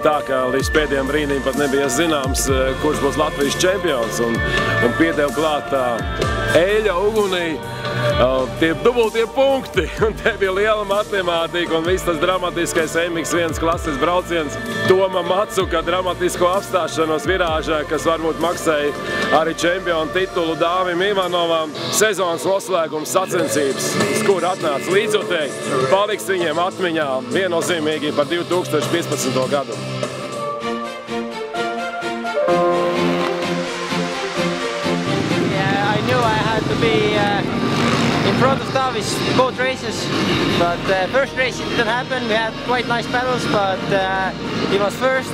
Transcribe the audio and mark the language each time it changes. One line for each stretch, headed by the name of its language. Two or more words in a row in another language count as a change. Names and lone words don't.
Latvian: tā, ka līdz pēdējiem brīdim pat nebija zināms, kurš būs Latvijas čempions, un piedeva klāt Eļa ugunī tie dubultie punkti, un te bija liela matemātika un viss tas dramatiskais MX1 klases brauciens Toma Matsuka dramatisko apstāšanos virāžā, kas varbūt maksēja arī čempionu titulu Dāvim Ivanovam. Sezonas noslēgums sacensības, uz kur atnāca līdzjutēji, paliks viņiem atmiņā viennozīmīgi par 2015. gadu.
English: To be in front of Tavis both races, but first race it didn't happen. We had quite nice battles, but he was first.